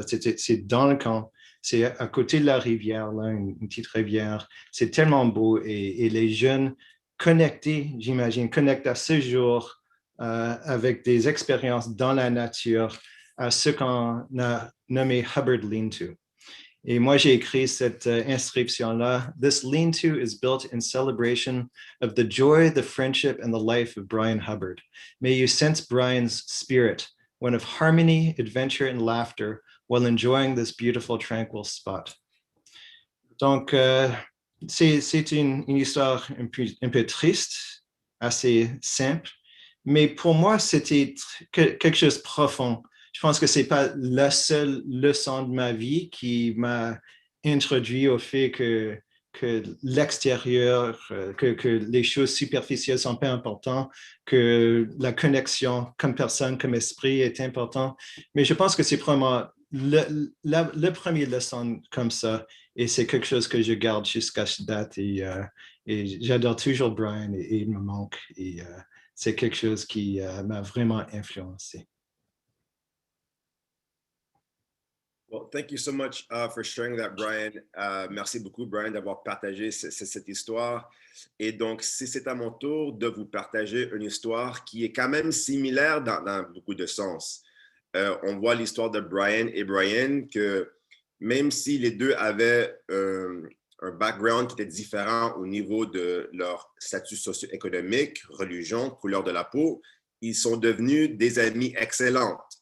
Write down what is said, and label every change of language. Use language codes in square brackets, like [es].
[fr] C'est dans le camp. C'est à côté de la rivière, là, une petite rivière. C'est tellement beau et les jeunes connectés, j'imagine, connectent à ce jour avec des expériences dans la nature à ce qu'on a nommé Hubbard Lean-To. Et moi, j'ai écrit cette inscription-là. [en] This lean-to is built in celebration of the joy, the friendship, and the life of Brian Hubbard. May you sense Brian's spirit, one of harmony, adventure, and laughter, while enjoying this beautiful, tranquil spot. [fr] Donc, c'est une histoire un peu triste, assez simple, mais pour moi, c'était quelque chose de profond. Je pense que ce n'est pas la seule leçon de ma vie qui m'a introduit au fait que l'extérieur, que les choses superficielles sont pas importantes, que la connexion comme personne, comme esprit est important. Mais je pense que c'est vraiment le premier leçon comme ça. Et c'est quelque chose que je garde jusqu'à cette date. Et j'adore toujours Brian et il me manque. Et c'est quelque chose qui m'a vraiment influencé. [en] Well, thank you so much for sharing that, Brian. [fr] Merci beaucoup, Brian, d'avoir partagé cette histoire. Et donc, c'est à mon tour de vous partager une histoire qui est quand même similaire dans beaucoup de sens. On voit l'histoire de Brian et Brian, que même si les deux avaient un background qui était différent au niveau de leur statut socio-économique, religion, couleur de la peau, ils sont devenus des amis excellents.